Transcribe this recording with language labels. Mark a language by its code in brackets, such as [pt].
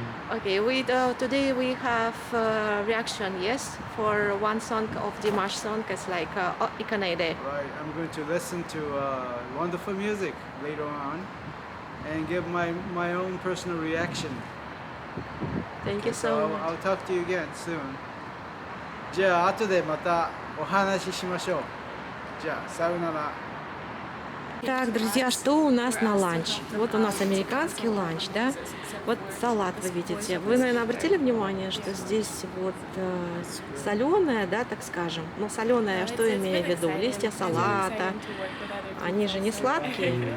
[en] Okay, today we have reaction, yes, for one song of Dimash song. It's like Ikanaide. Right, I'm going to listen to wonderful music later on and give my own personal reaction. Thank you so So much. I'll talk to you again soon. [ja] じゃあ後でまたお話ししましょう。じゃあさようなら。 [ru] Так, друзья, что у нас на ланч? Вот у нас американский ланч, да? Вот салат вы видите. Вы, наверное, обратили внимание, что здесь вот соленое, да, так скажем. Но соленое, что имею в виду? Листья салата. Они же не сладкие.